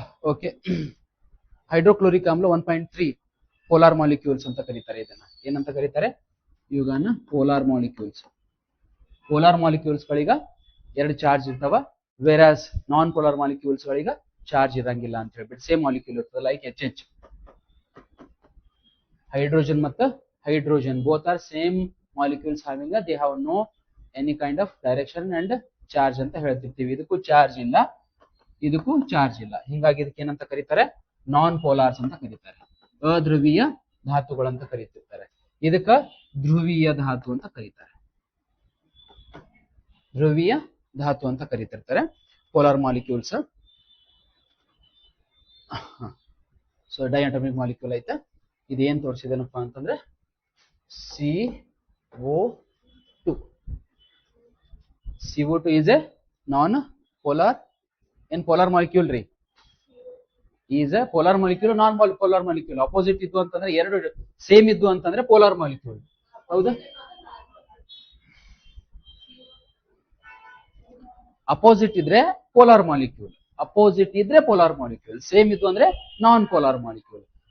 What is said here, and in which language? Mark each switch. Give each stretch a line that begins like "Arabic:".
Kannada: Okay, hydrochloric ಆಮ್ಲ 1.3 polar molecules ಅಂತ ಕರೀತಾರೆ. ಇದನ್ನ ಏನಂತ ಕರೀತಾರೆ? ಇವುಗಳನ್ನ polar molecules. Polar molecules ಗಳಿಗ 2 charge ಇರ್ತಾವ, whereas non polar molecules ಗಳಿಗ charge ಇರಂಗಿಲ್ಲ ಅಂತ ಹೇಳ್ಬಿಟ್ಟು ಸೇಮ್ ಮಾಲಿಕ್ಯೂಲ್ ಇರ್ತದೆ, ಲೈಕ್ HH.
English: hydrogen ಮತ್ತು hydrogen both are same molecules having they have no any kind of direction and charge
Kannada: ಅಂತ ಹೇಳ್ತಿರ್ತೀವಿ. ಇದಕ್ಕೂ ಚಾರ್ಜ್ ಇಲ್ಲ, ಇದಕ್ಕೂ ಚಾರ್ಜ್ ಇಲ್ಲ. ಹಿಂಗಾಗಿ ಇದಕ್ಕೆ ಏನಂತ ಕರೀತಾರೆ? ನಾನ್ ಪೋಲಾರ್ಸ್ ಅಂತ ಕರೀತಾರೆ, ಅಧ್ರುವೀಯ ಧಾತುಗಳಂತ ಕರೀತಿರ್ತಾರೆ. ಇದಕ್ಕ ಧ್ರುವೀಯ ಧಾತು ಅಂತ ಕರೀತಾರೆ, ಧ್ರುವೀಯ ಧಾತು ಅಂತ ಕರೀತಿರ್ತಾರೆ ಪೋಲಾರ್ ಮಾಲಿಕ್ಯೂಲ್ಸ್. ಸೊ ಡೈಅಟಮಿಕ್ ಮಾಲಿಕ್ಯೂಲ್ ಐತೆ. ಇದೇನ್ ತೋರಿಸಿದೇನಪ್ಪ ಅಂತಂದ್ರೆ CO2.
English: CO2 is a non-polar and polar molecule ರೀ. Is a polar molecule, non polar molecule.
Kannada: Opposite ಇದ್ದು ಅಂತಂದ್ರೆ, ಎರಡು ಸೇಮ್ ಇದ್ದು ಅಂತಂದ್ರೆ ಪೋಲಾರ್ ಮಾಲಿಕ್ಯೂಲ್. ಹೌದಾ? ಅಪೋಸಿಟ್ ಇದ್ರೆ ಪೋಲಾರ್ ಮಾಲಿಕ್ಯೂಲ್, ಅಪೋಸಿಟ್ ಇದ್ರೆ ಪೋಲಾರ್ ಮಾಲಿಕ್ಯೂಲ್, ಸೇಮ್ ಇದ್ದು ಅಂದ್ರೆ ನಾನ್ ಪೋಲಾರ್ ಮಾಲಿಕ್ಯೂಲ್.